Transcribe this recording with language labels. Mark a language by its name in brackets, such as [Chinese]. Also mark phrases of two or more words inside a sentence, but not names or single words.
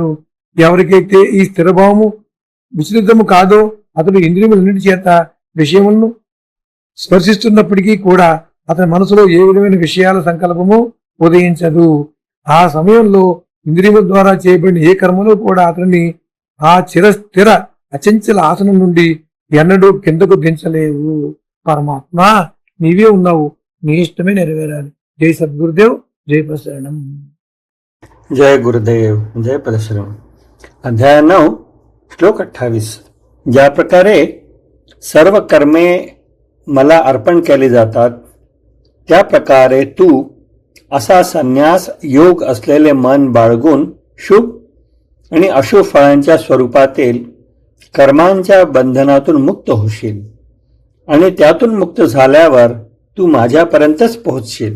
[Telugu] ఎవరికైతే ఈ స్థిరభావము విచలితము కాదో అతడు ఇంద్రియములన్నిటి చేత విషయములను స్పర్శిస్తున్నప్పటికీ కూడా అతని మనసులో ఏ విధమైన విషయాల సంకల్పము ఉదయించదు. ఆ సమయంలో ఇంద్రియముల ద్వారా చేయబడిన ఏ కర్మలో కూడా అతన్ని ఆ చిరస్థిర అచంచల ఆసనం నుండి ఎన్నడూ కిందకు దించలేవు. పరమాత్మ నీవే ఉన్నావు, నీ ఇష్టమే నెరవేరాలి. జై సద్గురుదేవ్, [Marathi] जय प्रसरणम. जय गुरुदेव, जय प्रसरण. अध्याय 9 श्लोक 28. ज्या प्रकारे सर्व कर्मे मला अर्पण केली जातात त्या प्रकारे तू असा संन्यास योग असलेले मन बाळगून शुभ आणि अशुभ फळांच्या स्वरूपातील कर्मांच्या बंधनातून मुक्त होशील आणि त्यातून मुक्त झाल्यावर तू माझ्यापर्यंतच पोहोचशील.